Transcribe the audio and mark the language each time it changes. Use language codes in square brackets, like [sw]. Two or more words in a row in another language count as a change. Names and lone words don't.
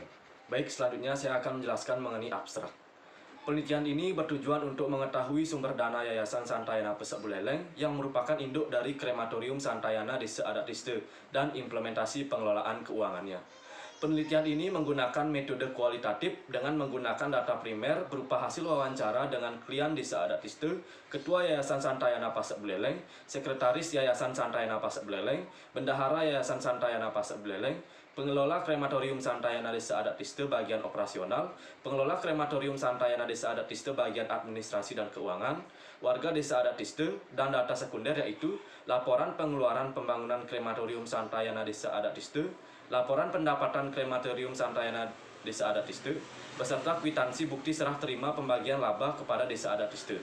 [id] Baik, selanjutnya saya akan menjelaskan mengenai abstrak. Penelitian ini bertujuan untuk mengetahui sumber dana Yayasan Santayana Pasek Buleleng yang merupakan induk dari Krematorium Santayana Desa Adat Tiste dan implementasi pengelolaan keuangannya. Penelitian ini menggunakan metode kualitatif dengan menggunakan data primer berupa hasil wawancara dengan klien Desa Adat Tiste, Ketua Yayasan Santayana Pasek Buleleng, Sekretaris Yayasan Santayana Pasek Buleleng, Bendahara Yayasan Santayana Pasek Buleleng, Pengelola Krematorium Santayana Desa Adat Tiste bagian operasional, Pengelola Krematorium Santayana Desa Adat Tiste bagian administrasi dan keuangan, warga Desa Adat Tiste, dan data sekunder yaitu laporan pengeluaran pembangunan Krematorium Santayana Desa Adat Tiste, laporan pendapatan Krematorium Santayana Desa Adat Tiste, beserta kwitansi bukti serah terima pembagian laba kepada Desa Adat Tiste.